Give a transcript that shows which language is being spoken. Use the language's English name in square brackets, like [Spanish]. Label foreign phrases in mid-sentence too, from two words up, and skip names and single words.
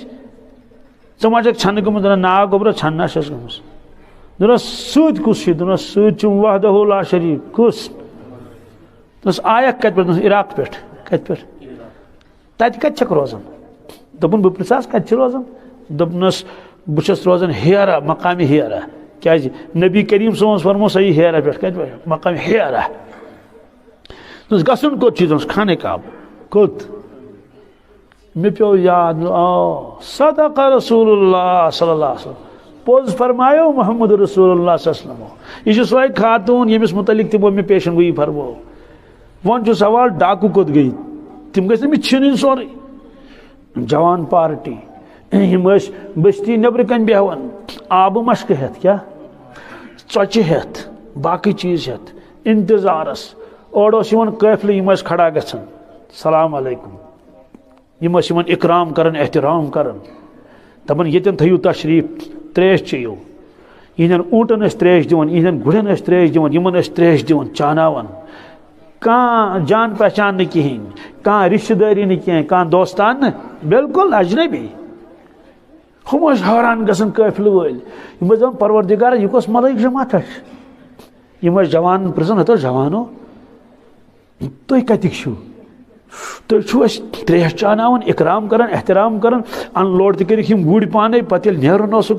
[Kashmiri] ژٕ ما چھکھ ژھنہ گٔمٕژ دپان نا گوبرا ژھننا چھس گٔمٕژ دپس سۭتۍ کُس چھُ دپس سۭتۍ چھُم [Arabic] وحدہ لا شریٖک [Kashmiri] کُس دپس آیکھ کتہِ پٮ۪ٹھ دپس عراق پٮ۪ٹھ کتہِ پٮ۪ٹھ تتہِ کتہِ چھکھ روزان دوٚپُن بہٕ پرژھس کتہِ چھِ روزان دوٚپنس بہٕ چھُس روزان ہیرا مقام ہیرا کیازِ نبی کریم صٲبن فرمو صحیح ہیرا پٮ۪ٹھ کتہِ پٮ۪ٹھ مقام ہیرا دپس گژھُن کوٚت چھُ دپس خانہ کعبہ کوٚت مے پیو یاد [Arabic] صدق رسول اللہ صلی اللہ علیہ وسلم [Kashmiri] پوز فرمایو محمد رسول اللہ [Arabic] صلی اللہ علیہ وسلم [Kashmiri] یہ سوے خاتون یمس متعلق تمو مے پیشن گوئی فرمو ون چھُ سوال ڈاکو کوٚت گئی تم گژھِ نہٕ چھِنٕنۍ سورُے جوان پارٹی ہم بستی نبر کن بیہوان آبہ مشک ہیت کیا ژۄچہِ ہیت باقی چیز ہیت انتظارس اور قافلہ یم کھڑا گژھان [Arabic] سلام علیکم [Kashmiri] یم اکرام کرن احترام کرن دپان یتن تھیو تشریف تریش چیو یہندین اونٹن تریش دِوان یہندین گُرین تریش دِوان یمن تریش دِوان چاناوان کان جان پہچان نہ کہین کان رشتہ داری نہ کہیں کان دوستان نہ بالکل اجنبی ہم حیران گژھان قافلہ ول یم دپان پروردگار یہ کس ملائک جماعت یم جوان پرژھان ہتو جوانو تُہۍ کتِکۍ چھِو تُہۍ چھِو اَسہِ تریش چاناوان اکرام کران احترام کران ان لوڈ تہِ کٔرِکھ یم گُرۍ پانے پتہٕ ییٚلہِ نیرُن اوسُکھ